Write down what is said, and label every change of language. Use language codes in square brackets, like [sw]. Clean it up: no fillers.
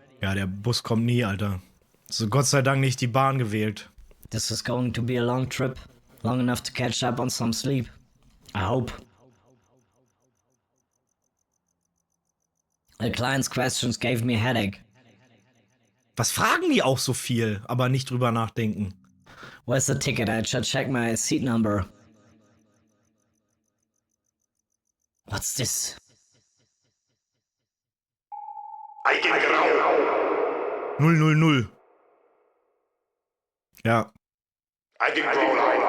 [de] Ja, der Bus kommt nie, Alter. So Gott sei Dank nicht die Bahn gewählt. [en] This is going to be a long trip. Long enough to catch up on some sleep. I hope. The client's questions gave me a headache. [de] Was fragen die auch so viel, aber nicht drüber nachdenken? [en] Where's the ticket? I should check my seat number. What's this? [de] Eigengrau. 000. Ja. Eigengrau.